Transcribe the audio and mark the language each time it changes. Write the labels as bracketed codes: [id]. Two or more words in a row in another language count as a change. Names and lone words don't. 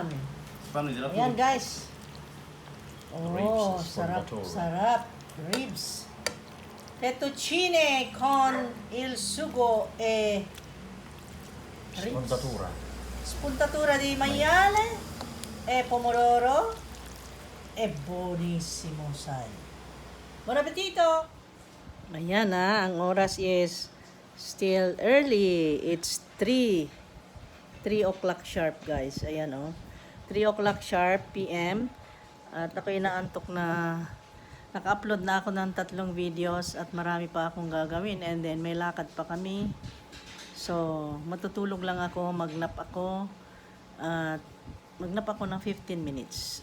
[tl] Ayan guys. Oh, sarap. Ribs. [it] Fettuccine con il sugo e spuntatura di maiale e pomodoro e buonissimo, sai. Buon appetito! [tl] Ayan ang oras [en] is still early. It's 3 o'clock sharp, guys. Ayan, oh. 3 o'clock sharp PM. [tl] At ako inaantok na naka-upload na ako ng 3 videos at marami pa akong gagawin. And then may lakad pa kami. So, matutulog lang ako, magnap ako. At magnap ako ng 15 minutes.